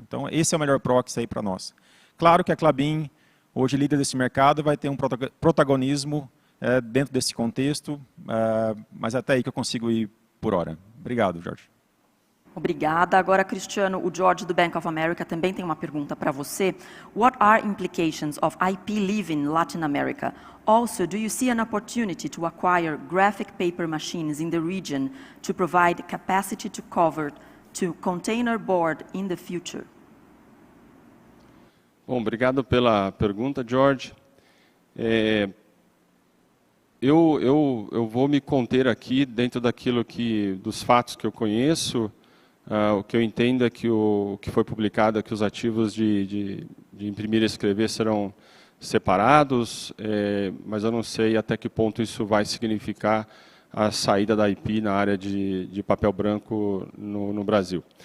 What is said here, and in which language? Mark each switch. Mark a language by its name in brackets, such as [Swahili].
[Portuguese] Então, esse é o melhor proxy aí para nós. Claro que a Klabin, hoje líder desse mercado, vai ter um protagonismo dentro desse contexto, mas até aí que eu consigo ir por hora. Obrigado, Jorge. Obrigada. Agora, Cristiano, o George do Bank of America também tem uma pergunta para você. [English] What are implications of IP leaving Latin America? Also, do you see an opportunity to acquire graphic paper machines in the region to provide capacity to cover to container board in the future? [Portuguese] Bom, obrigado pela pergunta, George. Eu vou me conter aqui dentro dos fatos que eu conheço. O que eu entendo é que o que foi publicado é que os ativos de imprimir e escrever serão separados, mas eu não sei até que ponto isso vai significar a saída da IP na área de papel branco no Brasil.